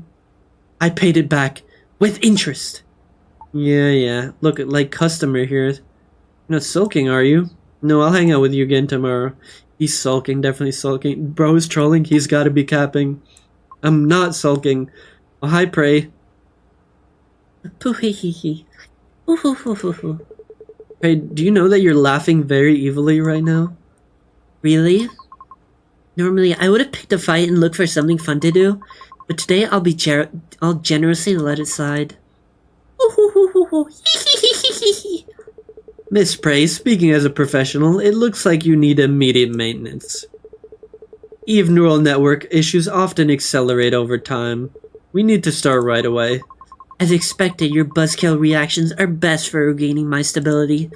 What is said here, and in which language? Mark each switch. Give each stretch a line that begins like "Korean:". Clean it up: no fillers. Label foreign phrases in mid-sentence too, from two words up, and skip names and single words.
English: I paid it back. With interest. Yeah. Look, like customer here. You're not sulking, are you? No, I'll hang out with you again tomorrow. He's sulking, definitely sulking. Bro's trolling, he's gotta be capping. I'm not sulking. Oh, hi, Prey. Pooh-hee-hee-hee. Ooh-hoo-hoo-hoo-hoo. Hey, do you know that you're laughing very evilly right now? Really? Normally, I would have picked a fight and looked for something fun to do, but today I'll generously let it slide. Ooh-hoo-hoo-hoo-hoo. Hee-hee-hee-hee-hee. Miss Prey, speaking as a professional, it looks like you need immediate maintenance. Eve neural network issues often accelerate over time. We need to start right away. As expected, your buzzkill reactions are best for regaining my stability.